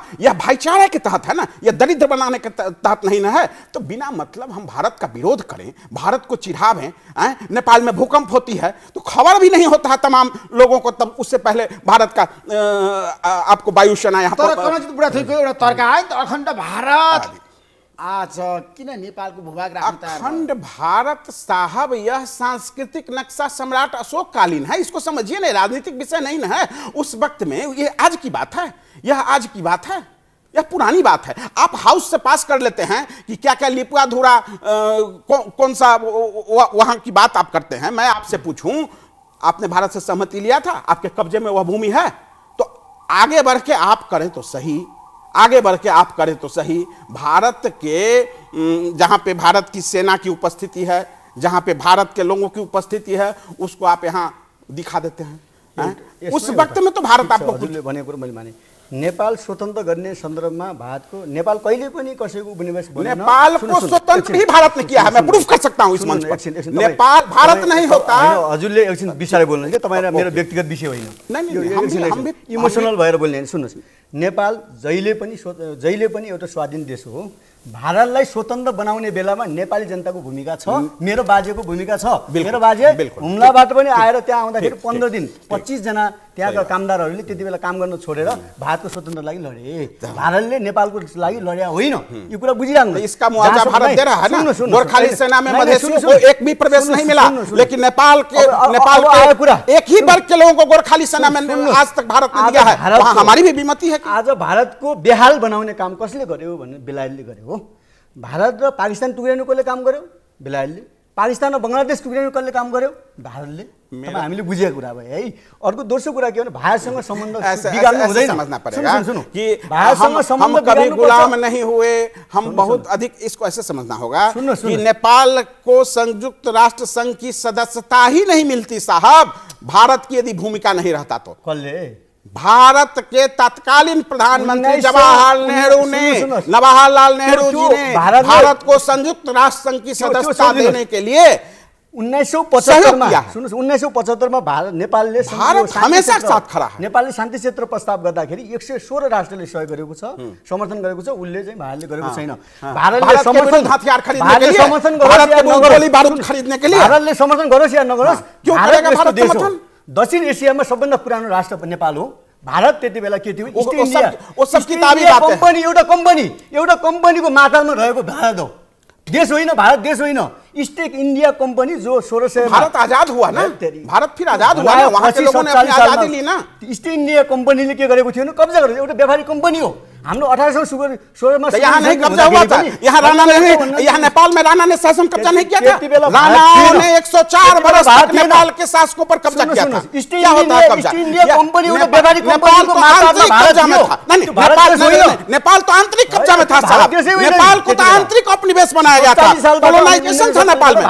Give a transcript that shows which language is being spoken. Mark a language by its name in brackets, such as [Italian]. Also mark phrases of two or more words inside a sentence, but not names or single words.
[Hindi] यह भाईचारे के तहत है ना, यह दरिद्र बनाने के तहत नहीं ना है। तो बिना मतलब हम भारत का विरोध करें, भारत को चिढ़ावें। नेपाल में भूकंप होती है तो खबर भी नहीं होता है तमाम लोगों को, तब उससे पहले भारत का आपको वायुसेना यहाँ [Nepali] पर तर्क आयो त अखण्ड भारत आज किन नेपालको भूभाग राख्न? [Hindi] अखंड भारत साहब यह सांस्कृतिक नक्शा सम्राट अशोक कालीन है, इसको समझिए ना, राजनीतिक विषय नहीं ना है उस वक्त में। ये आज की बात है, यह आज की बात है, यह पुरानी बात है। आप हाउस से पास कर लेते हैं कि क्या क्या लिपुआ धुरा कौन सा वहां की बात आप करते हैं। मैं आपसे पूछूं, आपने भारत से सहमति लिया था, आपके कब्जे में वह भूमि है, तो आगे बढ़ के आप करें तो सही, आगे बढ़ के आप करें तो सही। भारत के जहां पे भारत की सेना की उपस्थिति है, जहां पे भारत के लोगों की उपस्थिति है, उसको आप यहां दिखा देते हैं। उस वक्त में तो भारत आपको [Nepali] भनेको कुरो मैले माने। नेपाल स्वतन्त्र गर्ने सन्दर्भमा भारतको नेपाल कहिले पनि कसैको उपनिवेश बनेन। [Hindi] नेपाल को स्वतंत्र ही भारत ने किया है, मैं प्रूफ कर सकता हूं इस मंच पर। नेपाल भारत नहीं होता। [Nepali] हजुरले एकछिन विस्तारै बोल्नु के, तपाईँ र मेरो व्यक्तिगत विषय होइन, [Hindi] हम भी [Nepali] इमोसनल भएर बोल्ने। सुन्नुहोस्, नेपाल जहिले पनि एउटा स्वाधीन देश हो। भारतलाई स्वतन्त्र बनाउने बेलामा नेपाली जनताको भूमिका छ, मेरो बाजेको भूमिका छ। मेरो बाजे हुम्लाबाट पनि आएर त्यहाँ आउँदाखेरि 15 दिन 25 जना त्यहाँका कामदारहरूले त्यति बेला काम गर्न छोडेर भारतको स्वतन्त्र लागि लडे। भारतले नेपालको लागि लड्या होइन, यो कुरा बुझिराख्नु। [Hindi] इसका मुआवजा भारत दे रहा है ना। गोरखाली सेना में मधेसियों को एक भी प्रवेश नहीं मिला, लेकिन नेपाल के एक ही वर्ग के लोगों को गोरखाली सेना में आज तक भारत ने दिया है। वहां हमारी भी विमति है। [Nepali] आज भारतको बेहाल बनाउने काम कसले गर्यो भने बेलायतले गर्यो हो। भारत र पाकिस्तान टुक्राउनु कसले काम गर्यो? बेलायतले। पाकिस्तान र बंगलादेश टुक्राउनु कसले काम गर्यो? भारतले। तपाईँ हामीले बुझेको कुरा भयो है। अर्को दोस्रो कुरा के हो भने भारतसँग सम्बन्ध बिगाड्नु हुँदैन। [Hindi] समझना पड़ेगा कि हम कभी गुलाम नहीं हुए, हम बहुत अधिक इसको ऐसे समझना होगा कि नेपाल को संयुक्त राष्ट्र संघ की सदस्यता ही नहीं मिलती साहब, भारत की यदि भूमिका नहीं रहता तो। भारत के तत्कालीन प्रधानमंत्री जवाहरलाल नेहरू जी ने भारत को संयुक्त राष्ट्र संघ की सदस्यता देने के लिए [Nepali] 1975 में भारत नेपालले [Hindi] हमेशा साथ खड़ा है। [Nepali] नेपालले शान्ति क्षेत्र प्रस्ताव गर्दाखेरि 116 राष्ट्रले सहयोग गरेको छ, समर्थन गरेको छ। उसले चाहिँ भारतले गरेको छैन। भारतले समर्थन [Hindi] हथियार खरीदने के लिए, भारत के गोली बारूद खरीदने के लिए [Nepali] भारतले समर्थन गरोस् या नगरोस्, [Hindi] क्यों करेगा भारत समर्थन? [Nepali] दक्षिण एसियामा सबभन्दा पुरानो राष्ट्र नेपाल हो। भारत त्यति बेला के थियो? ईस्ट इन्डिया कम्पनी, एउटा कम्पनीको मातालमा रहेको भारत हो, देश होइन। भारत देश होइन, ईस्ट इन्डिया कंपनी जो 1600 [Hindi] भारत आजाद हुआ ना, भारत फिर आजाद हुआ ना, वहां के लोगों ने अपनी आजादी ली ना। [Nepali] ईस्ट इंडिया कंपनीले के गरेको थियो? कब्जा गरेको एउटा व्यापारिक कंपनी हो। हाम्रो 1816 में [Hindi] यहाँ नहीं कब्जा हुआ था, यहाँ राणा ने, यहाँ नेपाल में राणा ने शासन कब्जा नहीं किया था। राणा ने 104 वर्ष तक नेपाल के शासकों पर कब्जा किया था। क्या होता है कब्जा? [Nepali] कंपनी एउटा व्यापारिक कंपनी को [Hindi] आंतरिक कब्जा में था। नहीं, नेपाल तो आंतरिक कब्जा में था साहब। नेपाल को तो आंतरिक उपनिवेश बनाया गया था, कॉलोनाइजेशन था नेपाल में।